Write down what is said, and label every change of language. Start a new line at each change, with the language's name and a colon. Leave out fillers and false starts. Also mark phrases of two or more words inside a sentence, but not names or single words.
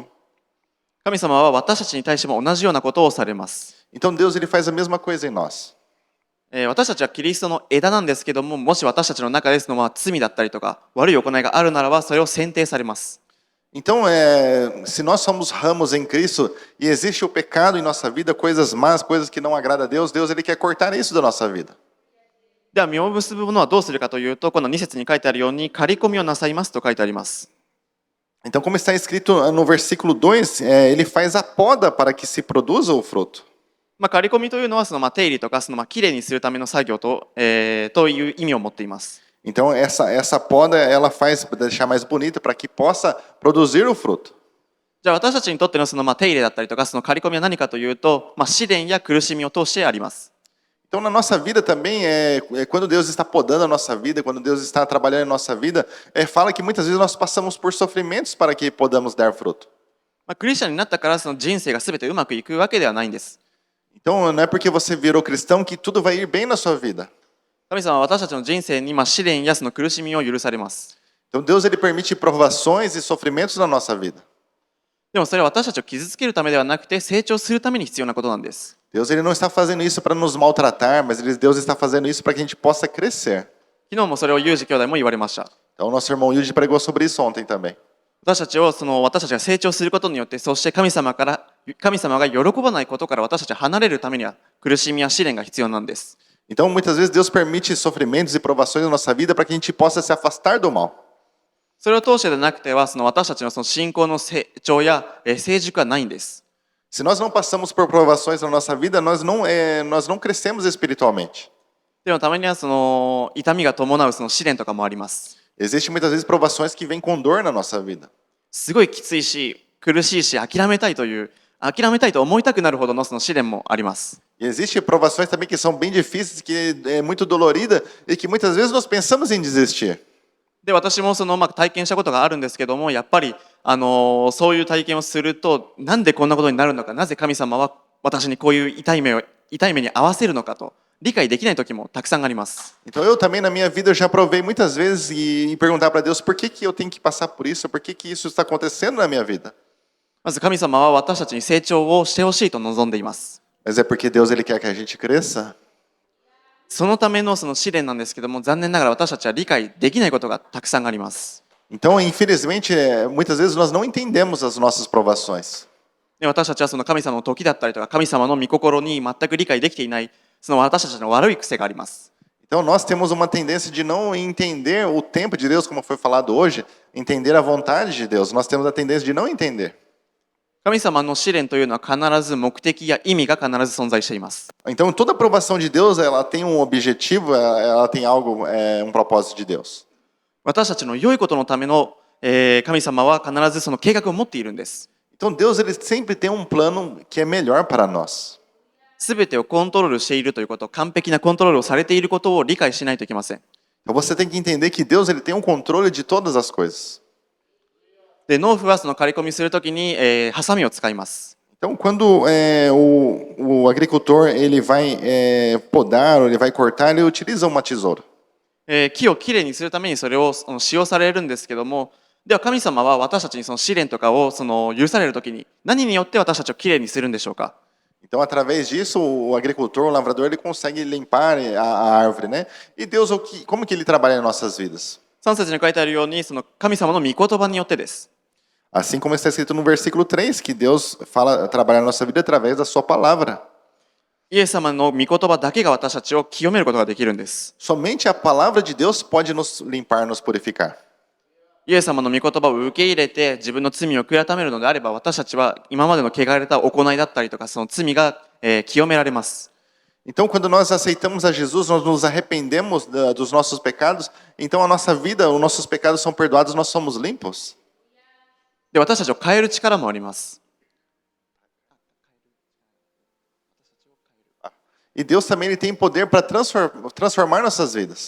Japanese: 神様は私たちに対しても同じようなことをされます。
Portuguese: Então, Deus ele faz a mesma coisa em nós.
Japanese: 私たちはキリストの枝なんですけども、もし私たちの中でその罪だったりとか悪い行いがあるならば、それを剪定されます。
Portuguese: Então, se nós somos ramos em Cristo e existe o pecado em nossa vida, coisas más, coisas que não agradam a Deus, Deus ele quer cortar isso da nossa vida.
Japanese: では実を結ぶものはどうするかというと、この2節に書いてあるように刈り込みをなさいますと書いてあります。
Portuguese: Então, como está escrito no versículo 2, ele faz a poda para que se produza o fruto.
Japanese: 刈り込みというのは手入れとかきれいにするための作業という意味を持っています。
Portuguese: Então essa poda ela faz para deixar mais bonita para que possa produzir o fruto.
Japanese: じゃあ私たちにとっての手入れだったりとか刈り込みは何かというと、試練や苦しみを通してあります。
Portuguese: Então na nossa vida também quando Deus está podando a nossa vida, quando Deus está trabalhando em nossa vida, fala que muitas vezes nós passamos por sofrimentos para que podamos dar fruto.
Japanese: クリスチャンになったから人生が全てうまくいくわけではないんです。
Portuguese: Então não é porque você virou cristão que tudo vai ir bem na sua vida.
Japanese: 神様は私たちの人生に試練や苦しみを許されます。
Portuguese: Então Deus ele permite provações e sofrimentos na nossa vida.
Japanese: でもそれは私たちを傷つけるためではなくて成長するために必要なことなんです。
Portuguese: Deus ele não está fazendo isso para nos maltratar, mas Deus está fazendo isso para que a gente possa crescer.
Japanese: 昨日もそれをユージ兄弟も言われました。
Portuguese: Então nosso irmão Yuji pregou sobre isso ontem também.
Japanese: 私たちが成長することによって、そして神様が喜ばないことから私たちは離れるためには苦しみや試練が必要なんです。
Portuguese: Então muitas vezes Deus permite sofrimentos e provações na nossa vida para que a gente possa se afastar do mal.
Japanese: それを通してでなくては私たちの信仰の成長や成熟はないんです。
Portuguese: Se nós não passamos por provações na nossa vida, nós não crescemos espiritualmente.
Japanese: でもたまには痛みが伴う試練とかもあります。
Portuguese: Existem muitas vezes provações que vêm com dor na nossa vida.
Japanese: すごいきついし苦しいし諦めたいと思いたくなるほどの試練もあります。
Portuguese: E existem provações também que são bem difíceis, que é muito dolorida e que muitas vezes nós pensamos em desistir.
Japanese: で私も体験したことがあるんですけども、やっぱりそういう体験をすると、なんでこんなことになるのか、なぜ神様は私にこういう痛い目に合わせるのかと理解できない時もたくさんあります。
Portuguese: Então eu também na minha vida eu já provei muitas vezes e perguntar para Deus por que eu tenho que passar por isso, por que isso está acontecendo na minha vida.
Japanese: まず神様は私たちに成長をしてほしいと望んでいます。
Portuguese: Mas é porque Deus ele quer que a gente cresça.
Japanese: そのための試練なんですけども、残念ながら私たちは理解できないことがたくさんあります。
Portuguese: Então, infelizmente, muitas vezes nós não entendemos as nossas provações.
Japanese: で私たちは神様の時だったりとか神様の御心に全く理解できていない私たちの悪い癖があります。
Portuguese: Então, nós temos uma tendência de não entender o tempo de Deus, como foi falado hoje, entender a vontade de Deus. Nós temos a tendência de não entender.
Japanese: 神様の試練というのは必ず目的や意味が必ず存在しています。
Portuguese: Então, toda aprovação de Deus, ela tem um objetivo, ela tem algo, um propósito de Deus.
Japanese: 私たちの良いことのための神様は必ず計画を持っているんです。
Portuguese: Então, Deus ele sempre tem um plano que é melhor para nós.
Japanese: すべてをコントロールしているということ、完璧なコントロールをされていることを理解しないといけません。
Portuguese: Então, você tem que entender que Deus ele tem um controle de todas as coisas.
Japanese: で農夫は刈り込みするときに、ハサミを使います。
Portuguese: Então, quando o agricultor ele vai podar, ou ele vai cortar, ele utiliza uma tesoura.
Japanese: 木をきれいにするためにそれを使用されるんですけども、では神様は私たちに試練とかを許されるときに何によって私たちをきれいにするんでしょうか。
Portuguese: Então, através disso, o agricultor, o lavrador, ele consegue limpar a árvore, né? E Deus, como que ele trabalha em nossas vidas?
Japanese: 3 節に書いてあるように神様の御言葉によってです。
Portuguese: Assim como está escrito no versículo 3, que Deus trabalha na nossa vida através da sua palavra.
Japanese: イエス様の御言葉だけが私たちを清めることができるんです。
Portuguese: Somente a palavra de Deus pode nos limpar, nos purificar.
Japanese: イエス様の御言葉を受け入れて自分の罪を悔い改めるのであれば、私たちは今までの汚れた行いだったりとか罪が清められます。
Portuguese: Então, quando nós aceitamos a Jesus, nós nos arrependemos dos nossos pecados, então a nossa vida, os nossos pecados são perdoados, nós somos limpos.
Japanese: で私たちを変える力もあります。
Portuguese: E Deus também ele tem poder para transformar nossas vidas.